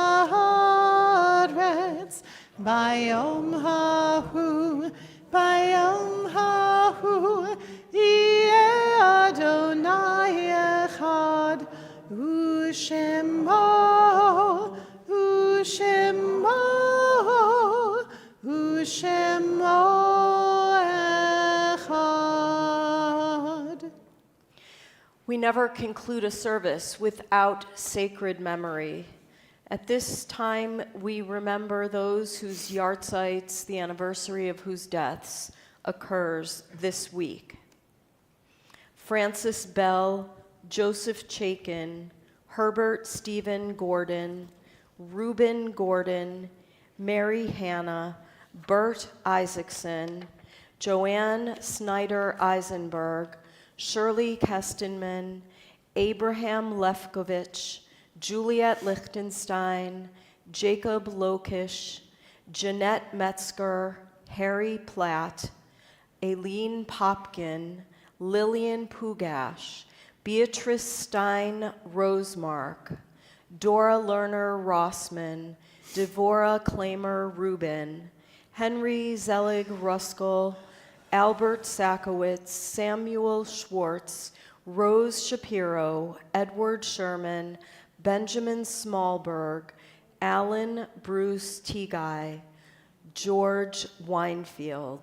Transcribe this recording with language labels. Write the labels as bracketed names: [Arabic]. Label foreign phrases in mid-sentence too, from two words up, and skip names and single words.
[Hebrew] הארץ, ביום ההוא, ביום ההוא, יהיה אדוני אחד, ושמו, ושמו, ושמו אחד. [English] We never conclude a service without sacred memory. At this time, we remember those whose yahrzeits, the anniversary of whose deaths, occurs this week. Francis Bell, Joseph Chaikin, Herbert Stephen Gordon, Reuben Gordon, Mary Hannah, Bert Isaacson, Joanne Snyder Eisenberg, Shirley Kestenman, Abraham Lefkovich, Juliet Lichtenstein, Jacob Lokish, Jeanette Metzger, Harry Platt, Aileen Popkin, Lillian Pugash, Beatrice Stein Rosemark, Dora Lerner Rossman, Devora Klamer Rubin, Henry Zelig Ruskell, Albert Sakowitz, Samuel Schwartz, Rose Shapiro, Edward Sherman, Benjamin Smallberg, Alan Bruce Teaguy, George Winefield.